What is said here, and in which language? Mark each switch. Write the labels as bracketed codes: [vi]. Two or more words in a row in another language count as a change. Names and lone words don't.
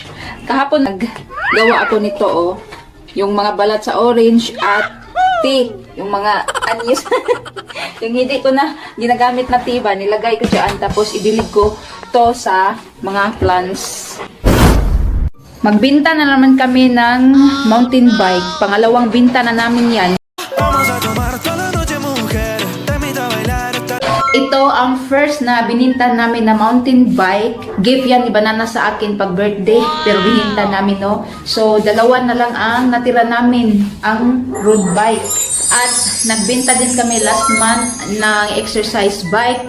[tl] Kahapon naggawa ako nito, oh. Yung mga balat sa orange at tea. Yung mga anyos. Yung hindi ko na ginagamit na tiba, nilagay ko dyan. Tapos ibilig ko to sa mga plants. Magbinta na naman kami ng [en] mountain bike. [tl] Pangalawang binta na namin yan. [es] Vamos a tomar toda la noche, mujer. Te invito a bailar hasta [tl] Ito ang first na bininta namin na [en] mountain bike. [tl] Gift yan ni Banana sa akin pag birthday. Pero bininta namin, no? So, dalawa na lang ang natira namin, ang [en] road bike. [tl] At nagbenta din kami [en] last month [tl] ng [en] exercise bike.